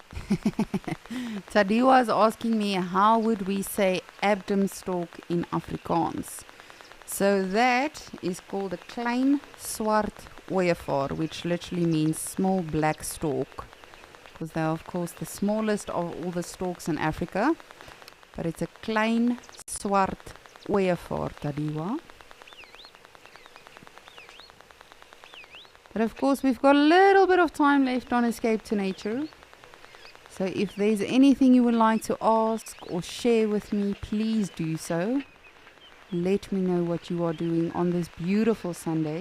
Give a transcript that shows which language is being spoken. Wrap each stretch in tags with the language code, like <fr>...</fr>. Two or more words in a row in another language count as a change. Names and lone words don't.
<en>Tadiwa is asking me how would we say abdomstalk in Afrikaans. So that is called a</en> <af>klein swart ooievaar,</af> <en>which literally means small black stalk. Because they're of course the smallest of all the stalks in Africa. But it's a</en> <af>klein swart ooievaar,</af> <en>Tadiwa. But of course we've got a little bit of time left on Escape to Nature. So if there's anything you would like to ask or share with me, please do so. Let me know what you are doing on this beautiful Sunday.</en>